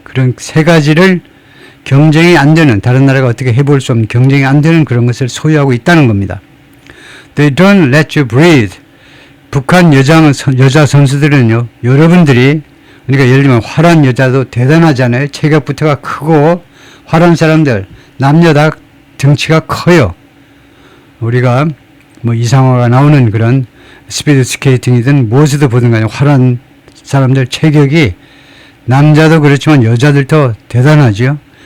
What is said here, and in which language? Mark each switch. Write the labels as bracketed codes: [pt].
[ko] 그런 세 가지를 경쟁이 안 되는, 다른 나라가 어떻게 해볼 수 없는 경쟁이 안 되는 그런 것을 소유하고 있다는 겁니다. [en] They don't let you breathe. [ko] 북한 여자 선수들은요, 여러분들이, 그러니까 예를 들면 화란 여자도 대단하잖아요. 체격부터가 크고 화란 사람들 남녀 다 등치가 커요. 우리가 뭐 이상화가 나오는 그런 스피드 스케이팅이든 무엇이든 보든 간에 화란 사람들 체격이 남자도 그렇지만 여자들도 대단하죠.